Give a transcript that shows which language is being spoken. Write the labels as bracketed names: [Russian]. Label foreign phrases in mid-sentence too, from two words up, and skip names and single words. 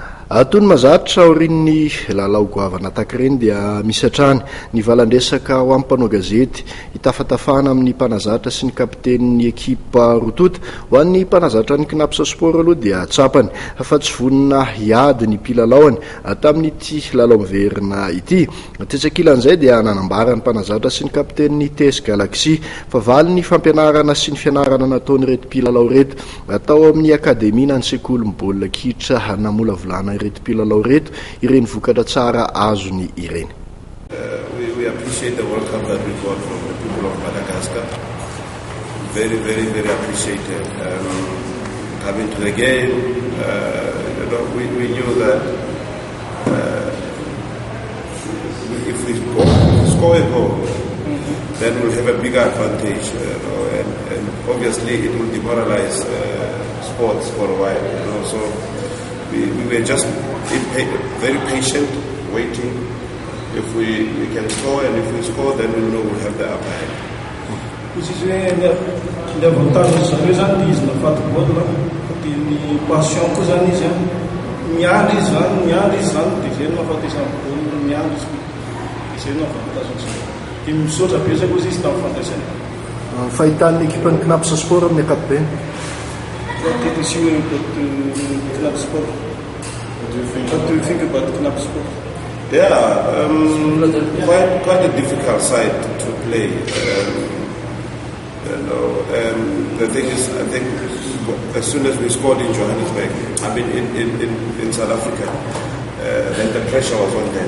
[Malagasy] Tony mazatra aorian'ny lalao goavana tahaka ireny dia misy hatrany ny valandresaka ho amin'ny mpanao gazety hitafatafana amin'ny mpanazatra sy ny kapiten'ny ekipa rotota ho an'ny mpanazatra ny knapsa sport aloha dia tsapany fa tsy vonina hiady ny mpilalaoany tamin'ity lalao miverina ity. Tetsakilan'izay dia nanambara ny mpanazatra sy ny kapiten'ny TS Galaxy fa valy ny fampianarana sy ny fianarana nataony reto mpilalao reto atao amin'ny akademia ny sekoly mibaolina kitra namola volana reto mpilalao reto ireny vokatra tsara azony ireny. [English] We appreciate the World Cup that we got from the people of Madagascar. Very, very, very appreciated. Coming to the game, we knew that if we score a goal, then we'll have a bigger advantage. And obviously it will demoralize sports for a while. So we were just very patient, waiting. If we can score, and if we score, then we know we'll have the upper hand. [Malagasy] Izy le avantage zareo zany izy nafaty bola dia ny passion koa zany izy miala izy zany dia zay nafaty izany bola miala izy izay no avantage zany dia misaotra betsaka koa izy tamin'ny fandraisana. Fahitan'ny ekipan'ny knapsa sport amin'ny ankapobeny. [English] What did you see about Knap Sport? What do you think about Knap Sport? Yeah, quite a difficult side to play. The thing is, I think as soon as we scored in Johannesburg, in South Africa, then the pressure was on them.